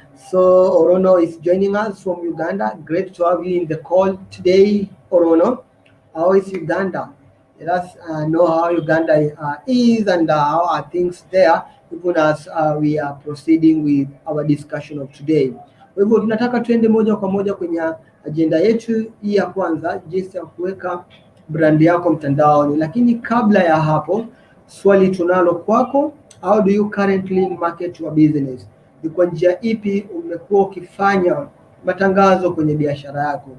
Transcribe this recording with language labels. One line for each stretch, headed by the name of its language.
English: So Orono is joining us from Uganda. Great to have you in the call today, Orono. How is Uganda? Let us know how Uganda is and how are things there, even as we are proceeding with our discussion of today.
Swahili: Kwa hivyo tunataka tuende moja kwa moja kwenye agenda yetu hii ya kwanza, jinsi ya kuweka brand yako mtandaoni. Lakini kabla ya hapo, swali tunalo kwako,
English: how do you currently market your business?
Swahili: Ni kwa njia ipi umekuwa ukifanya matangazo kwenye biashara yako?